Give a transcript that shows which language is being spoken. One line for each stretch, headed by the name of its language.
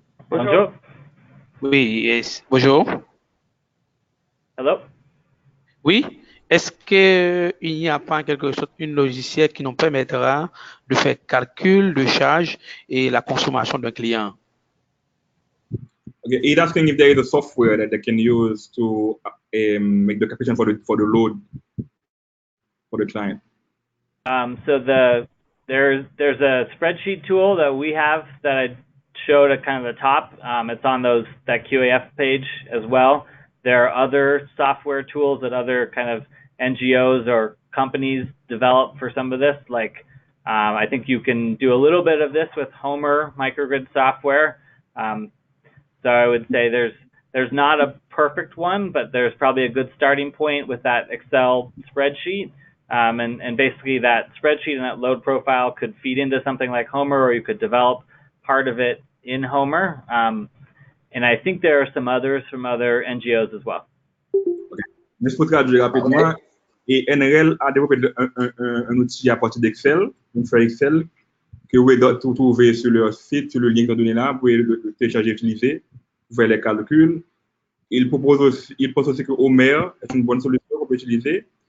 French: Bonjour. Oui, bonjour.
English: Hello.
French: Oui, est-ce qu'il n'y a pas en quelque sorte une logiciel qui nous permettra de faire calcul de charge et la consommation d'un client?
English: Okay, he's asking if there is a software that they can use to make the calculation for the load for the client. So there's a spreadsheet tool that we have that I showed at kind of the top. It's on that QAF page as well. There are other software tools that other kind of NGOs or companies develop for some of this. Like I think you can do a little bit of this with Homer microgrid software. So I would say there's not a perfect one, but there's probably a good starting point with that Excel spreadsheet. And basically that spreadsheet and that load profile could feed into something like Homer, or you could develop part of it in Homer. And I think there are some others from other NGOs as well. Okay.
French: Juste pour traduire rapidement, et NREL a développé un outil à partir d'Excel, une feuille Excel, que vous pouvez trouver sur leur site, sur le lien que donné là, vous pouvez le télécharger et utiliser pour faire les calculs. Il pense aussi que Homer est une bonne solution qu'on peut utiliser.